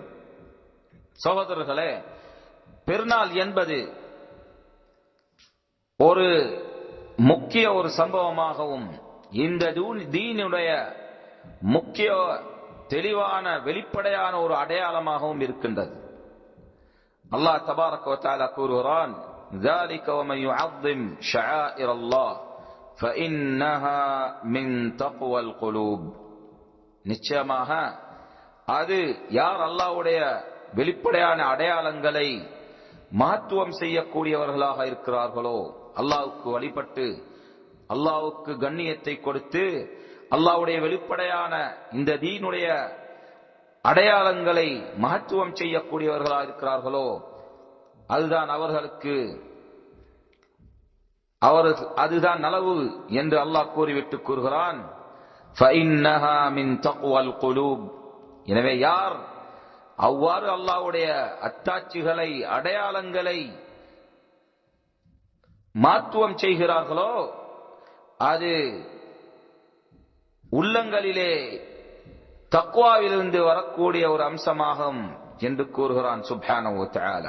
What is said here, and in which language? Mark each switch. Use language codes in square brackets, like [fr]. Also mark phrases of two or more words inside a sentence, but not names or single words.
[ta] சகோதரர்களே, பெருநாள் என்பது ஒரு முக்கிய ஒரு சம்பவமாகவும் இந்த தீனுடைய முக்கிய தெளிவான வெளிப்படையான ஒரு அடையாளமாகவும் இருக்கின்றது. [ar] الله تبارك و تعالى [ta] கூறுகிறான், [ar] ذَلِكَ وَمَن يُعَظِّمْ شَعَائِرَ اللَّهِ فَإِنَّهَا مِن تَقْوَى الْقُلُوبِ. [ta] நிச்சயமாக அது யார் அல்லாஹ்வுடைய வெளிப்படையான அடையாளங்களை மகத்துவம் செய்யக்கூடியவர்களாக இருக்கிறார்களோ, அல்லாஹ்வுக்கு வழிபட்டு அல்லாஹ்வுக்கு கண்ணியத்தை கொடுத்து அல்லாஹ்வுடைய வெளிப்படையான இந்த தீனுடைய அடையாளங்களை மகத்துவம் செய்யக்கூடியவர்களாக இருக்கிறார்களோ, அதுதான் அவர்களுக்கு அதுதான் நலவு என்று அல்லாஹ் கூறிவிட்டு கூறுகிறான், [ar] فَإِنَّهَا مِن تَقْوَى الْقُلُوبِ. [ta] எனவே யார் அவ்வாறு அல்லாஹ்வுடைய அத்தாட்சிகளை அடையாளங்களை மாற்றுவம் செய்கிறார்களோ அது உள்ளங்களிலே தக்வாவிலிருந்து வரக்கூடிய ஒரு அம்சமாகும் என்று கூறுகிறான் [ar] سبحانه و تعالى.